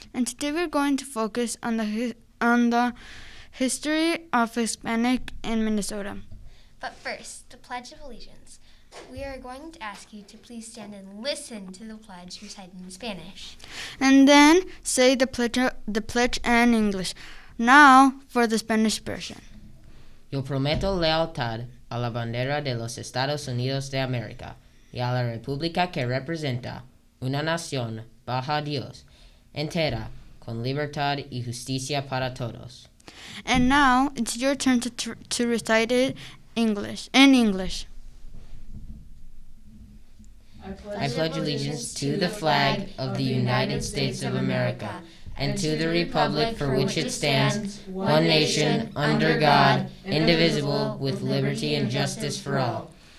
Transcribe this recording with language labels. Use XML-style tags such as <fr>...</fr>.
<en>And today we're going to focus on the history of Hispanic in Minnesota. But first, the Pledge of Allegiance. We are going to ask you to please stand and listen to the pledge recited in Spanish. And then say the pledge in English. Now for the Spanish version.</en> <es>Yo prometo lealtad a la bandera de los Estados Unidos de América y a la república que representa una nación bajo Dios, entera, con libertad y justicia para todos.</es> <en>And now it's your turn to recite it in English. I pledge allegiance to the flag of the United States of America and to the republic for which it stands, one nation, under God, indivisible, with liberty and justice for all.</en>